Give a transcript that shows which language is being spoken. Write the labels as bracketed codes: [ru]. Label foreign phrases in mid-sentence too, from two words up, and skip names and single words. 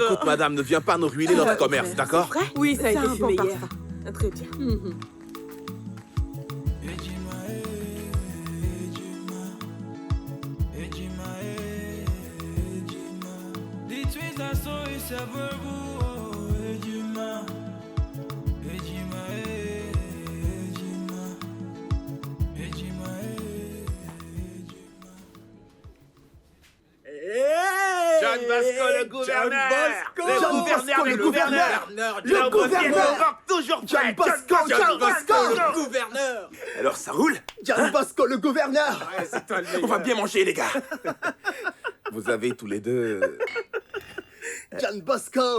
[fr] écoute, madame, ne viens pas nous ruiner notre commerce, d'accord? Vrai? Oui, ça a été un fumé bon hier. parfum. Très bien. [ig] Ejima, ejima, ejima. [en] The twins are so it's a verbu, [ig] ejima, ejima, ejima, ejima, ejima. [fr] John Bosco, le gouverneur! Le gouverneur! Le gouverneur! Toujours John Bosco! John Bosco! le gouverneur! Alors ça roule? John Bosco, le gouverneur! On va bien manger, les gars! Vous avez tous les deux... John Bosco!